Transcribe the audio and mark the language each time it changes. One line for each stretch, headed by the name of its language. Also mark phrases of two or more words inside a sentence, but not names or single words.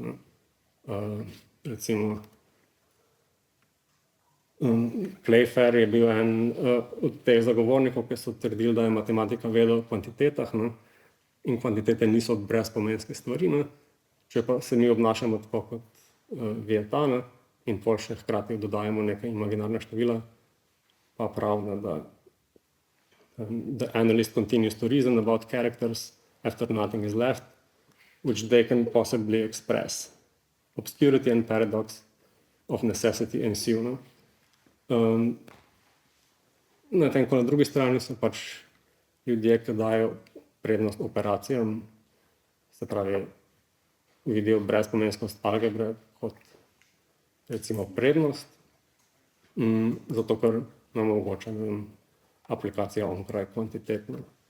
Slovenian: Ne. Recimo Playfair je bil en od teh zagovornikov, ki so trdili, da je matematika veda o kvantitetah, ne, in kvantitete niso brezpomenske stvari, ne, če pa se mi obnašamo tako kot veta, ne, in pol še hkrati dodajamo neke imaginarne števila, pa pravi, da
English: the analyst continues to reason about characters after nothing is left, which they can possibly express. Obscurity and paradox of necessity ensue.
Slovenian: Ne. Medtem ko na drugi strani so pač ljudje, ki dajo prednost operacijam, se pravi, vidijo brezpomenskost algebre kot recimo prednost, zato ker nam omogoča aplikacija onkraj kvantitetno.